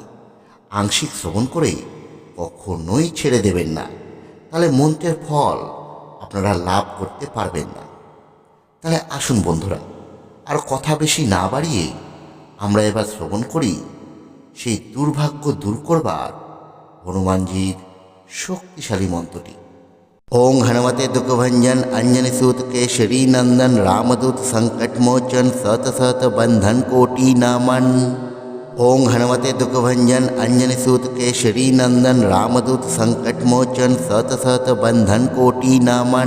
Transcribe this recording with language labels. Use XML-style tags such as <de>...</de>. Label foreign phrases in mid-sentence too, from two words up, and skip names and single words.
<bn>আংশিক শ্রবণ করে কখনোই ছেড়ে দেবেন না, তাহলে মন্ত্রের ফল আপনারা লাভ করতে পারবেন না। তাহলে আসুন বন্ধুরা, আর কথা বেশি না বাড়িয়ে আমরা এবার শ্রবণ করি সেই দুর্ভাগ্য দূর করবার হনুমানজির শক্তিশালী মন্ত্রটি।</bn> <hi>ओं हनुमते दुखभंजन अंजनी सूत केशरी नंदन रामदूत संकट मोचन सत सत बंधन कोटि नामन। ओं हनुमते दुखभंजन अंजनी सूत केशरी नंदन रामदूत संकट मोचन सत सत बंधन कोटि नामन।</hi>